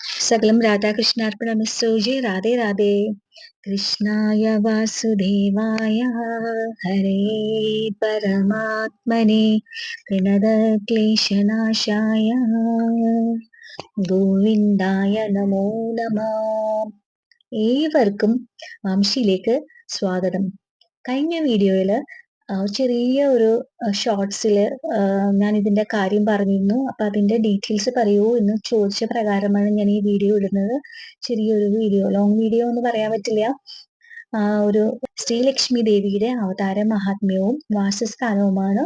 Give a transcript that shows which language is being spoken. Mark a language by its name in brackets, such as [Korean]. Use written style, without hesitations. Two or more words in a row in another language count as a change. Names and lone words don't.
[Sanskrit] सकलं राधाकृष्णार्पणमस्तु। जय राधे राधे। कृष्णाय वासुदेवाय हरे परमात्मने प्रणतक्लेशनाशाय ഗോവിന്ദായ നമോ നമഃ. [Malayalam] ഏവർക്കും വംശിയിലേക്ക് സ്വാഗതം. കഴിഞ്ഞ വീഡിയോയിൽ ചെറിയ ഒരു ഷോർട്സിൽ ഞാൻ ഇതിന്റെ കാര്യം പറഞ്ഞിരുന്നു. അപ്പൊ അതിന്റെ ഡീറ്റെയിൽസ് പറയൂ എന്ന് ചോദിച്ച പ്രകാരമാണ് ഞാൻ ഈ വീഡിയോ ഇടുന്നത്. ചെറിയൊരു വീഡിയോ, [English] long video [Malayalam] എന്ന് പറയാൻ പറ്റില്ല. ഒരു ശ്രീലക്ഷ്മി ദേവിയുടെ അവതാര മഹാത്മ്യവും വാസസ്ഥാനവുമാണ്.